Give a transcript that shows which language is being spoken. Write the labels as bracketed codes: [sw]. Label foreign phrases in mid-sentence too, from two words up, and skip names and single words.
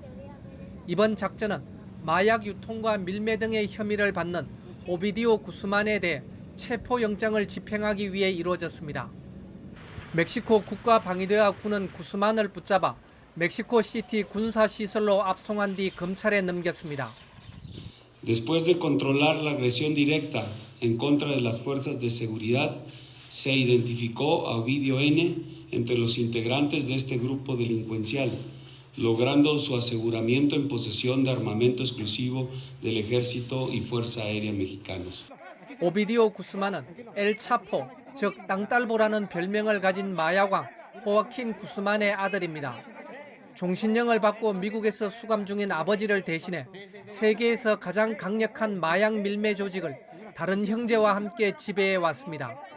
[ko] 이번 작전은 마약 유통과 밀매 등의 혐의를 받는 오비디오 구스만에 대해 체포영장을 집행하기 위해 이루어졌습니다. 멕시코 국가방위대학군은 구스만을 붙잡아 멕시코 시티 군사시설로 압송한 뒤 검찰에 넘겼습니다. [es] Después de controlar la agresión directa en contra de las fuerzas de seguridad, se identificó a Ovidio N. entre los integrantes de este grupo delincuencial, logrando su aseguramiento en posesión de armamento exclusivo del Ejército y Fuerza Aérea Mexicanos. [ko] 오비디오 구스만은 엘 차포, 즉 땅딸보라는 별명을 가진 마약왕 호아킨 구스만의 아들입니다. 종신형을 받고 미국에서 수감 중인 아버지를 대신해 세계에서 가장 강력한 마약 밀매 조직을 다른 형제와 함께 지배해 왔습니다.